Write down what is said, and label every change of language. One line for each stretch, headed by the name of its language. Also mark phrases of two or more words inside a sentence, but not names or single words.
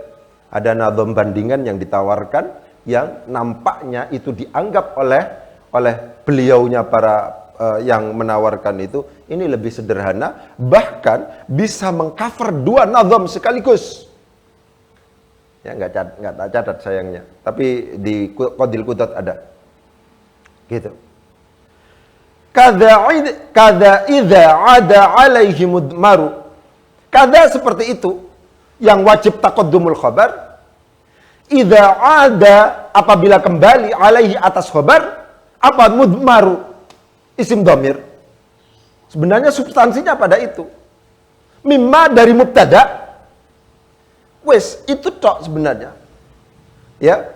Indonesian: Ada nazam bandingan yang ditawarkan yang nampaknya itu dianggap oleh beliaunya para yang menawarkan itu ini lebih sederhana, bahkan bisa mengcover 2 nazam sekaligus. Ya, nggak catat sayangnya, tapi di Qadil Qudad ada. Gitu.
Arabic: كذا إذا عاد عليه مضمر.
Indonesian: Kada seperti itu yang wajib
Arabic: تقدم الخبر. إذا عاد
Indonesian: apabila kembali alaihi atas khabar apa mudmaru
Arabic: اسم ضمير.
Indonesian: Sebenarnya substansinya pada itu. Mimma dari mubtada. Wes, itu tok sebenarnya. Ya.